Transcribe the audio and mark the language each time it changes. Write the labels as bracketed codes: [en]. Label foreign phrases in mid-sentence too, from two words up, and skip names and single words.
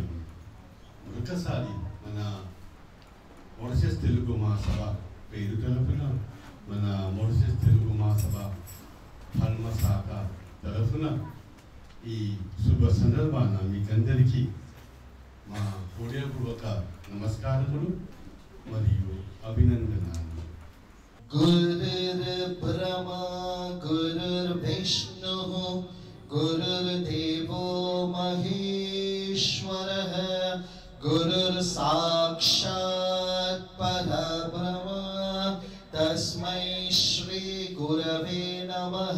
[te] మరొకసారి మన మారిషస్ తెలుగు మహాసభ పేరు తరఫున, మన మారిషస్ తెలుగు మహాసభ హన్మ శాఖ తరఫున ఈ శుభ సందర్భాన మీకందరికీ మా హృదయపూర్వక నమస్కారములు మరియు అభినందనాలు. [sa] गुरुर्ब्रह्मा गुरुर्विष्णुः गुरुर्देवो महेश्वरः गुरुर्साक्षात् परब्रह्म तस्मै श्री गुरवे नमः.